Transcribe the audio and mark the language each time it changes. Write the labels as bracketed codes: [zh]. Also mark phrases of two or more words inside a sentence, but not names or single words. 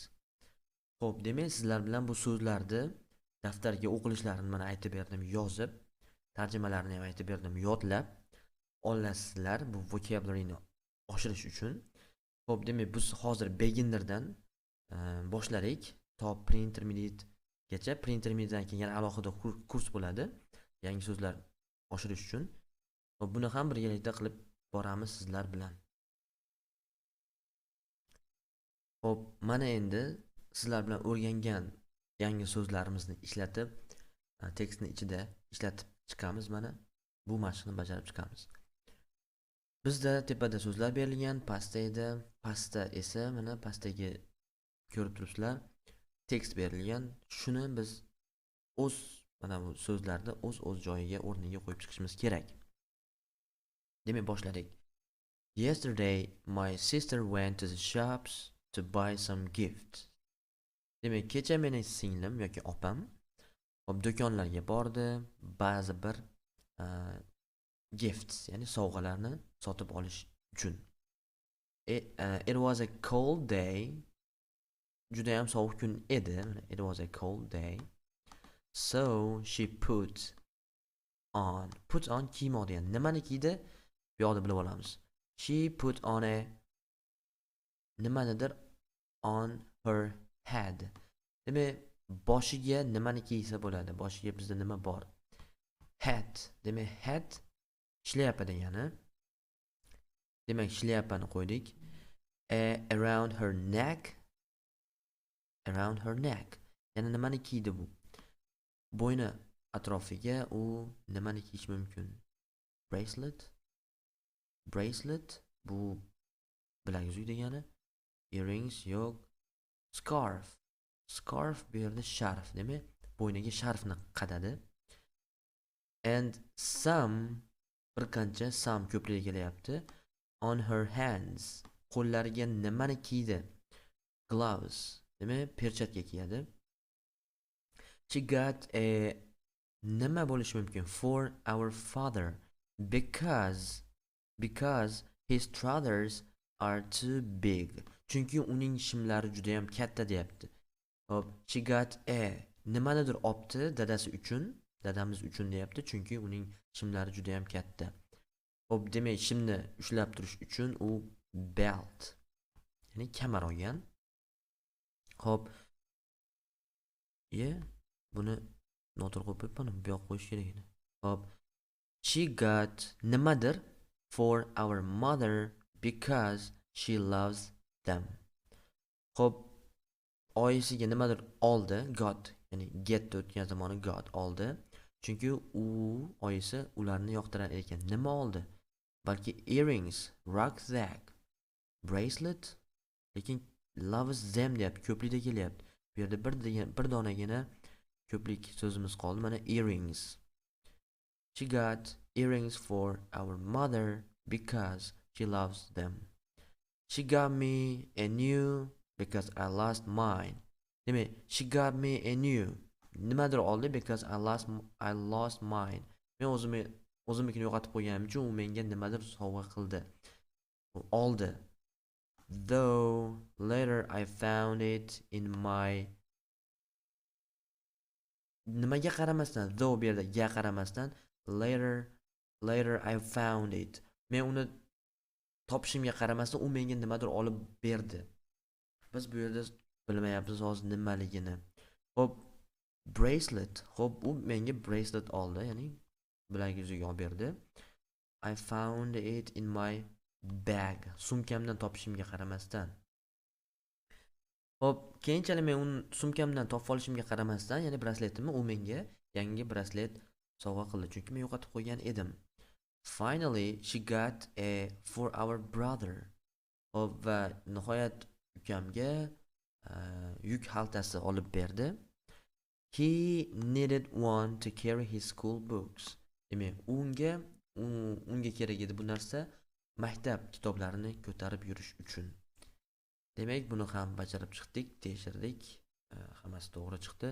[uz] Xo'p, demak sizlar bilan bu so'zlarni daftarga o'qilishlarini mana aytib berdim, yozib, tarjimalarini ham aytib berdim, yodlab olasizlar bu vocabularyni oshirish uchun. Xo'p, demak biz hozir beginnerdan boshladik to pre-intermediate gacha. Pre-intermediatedan keyin yana alohida kurs bo'ladi yangi so'zlar oshirish uchun. Xo'p, buni ham birgalikda qilib boramiz sizlar bilan. Xo'p, mana endi sizlar bilan o'rgangan yangi so'zlarimizni ishlatib, tekstni ichida ishlatib chiqamiz. Mana bu mashqni bajarib chiqamiz. Bizda tepada so'zlar berilgan, pastda esa mana pastdagi ko'rib turibsizlar, tekst berilgan. Shuni biz mana bu so'zlarni o'z joyiga, o'rniga qo'yib chiqishimiz kerak. Demak, boshladik. [en] Yesterday my sister went to the shops to buy some gifts. [uz] Demak, kecha mening singlim yoki opam do'konlarga bordi, ba'zi bir gifts, ya'ni sovg'alarni sotib olish uchun. [en] It was a cold day. [uz] Juda ham sovuq kun edi. [en] It was a cold day. So she put on [uz] kiymoqda, ya'ni nimani kiydi? Bu yoqda bilib olamiz. [en] She put on a nimanidir on her head. [uz] Demak, boshiga nimani kiysa bo'ladi? Boshiga bizda nima bor? Hat. Demak, hat shlyapa degani. Demak, shlyapani qo'ydik. [en] Around her neck. [uz] Yana nimani kiydi bu? Bo'yni atrofiga u nimani kiyish mumkin? Bracelet bu bilaguzuk degani. Earrings yo'q. Scarf bu yerda sharf, demak, bo'yniga sharfni qadadi. And bir qancha ko'pligiga kelyapti. [en] On her hands. [uz] Qo'llariga nimani kiydi? Gloves. Demak, perchatka kiyadi. [en] She got a [uz] nima bo'lishi mumkin? [en] For our father. Because his trousers are too big. [uz] Chunki uning shimlari juda ham katta deyapti. Hop, [en] she got a [uz] nimanidir opti dadasi uchun, dadamiz uchun deyapti, chunki uning shimlari juda ham katta. Hop, demak, shimni ushlab turish uchun u belt, ya'ni kamar olgan. Hop, buni noto'g'ri qo'yib qo'yibman, bu yoqqa qo'yish kerak edi. Hop, [en] she got nimadir for our mother because she loves them. [uz] Hop, oyisiga nimadir oldi, got, ya'ni get o'tgan zamoni got oldi. Chunki u oyisi ularni yoqtirar ekan. Nima oldi? Balki earrings, rucksack, bracelet, lekin [en] loves them [uz] deyapti, ko'plikda kelyapti. Bu yerda bir donagina ko'plik so'zimiz qoldi. Mana earrings. [en] She got earrings for our mother because she loves them. She got me a new because I lost mine. Demak, she got me a new. Nimadir oldi because I lost mine. [uz] Men o'zimnikini yo'qotib qo'yganim uchun u menga nimadir sovg'a qildi. Oldi. [en] Though later I found it in my. [uz] Nimaga qaramasdan, though bu yerda ga qaramasdan, [en] later I found it. [uz] Men uni topishimga qaramasdan u menga nimadir olib berdi. Biz bu yerda bilmayapmiz hozir nimaligini. Hop, bracelet. Hop, u menga bracelet oldi, ya'ni bilak yuziga olib berdi. [en] I found it in my bag. [uz] Sumkamdan topishimga qaramasdan. Hop, keyinchalik men uni sumkamdan topib olishimga qaramasdan, ya'ni brasletimni u menga yangi braslet sovg'a qildi, chunki men yo'qotib qo'ygan edim. [en] Finally, she got a for our brother. [uz] Hop, va nihoyat ukamga yuk xaltasi olib berdi. [en] He needed one to carry his school books. [uz] Demak, unga kerak edi bu narsa maktab kitoblarini ko'tarib yurish uchun. Demak, buni ham bajarib chiqdik, tekshirdik. Hammasi to'g'ri chiqdi.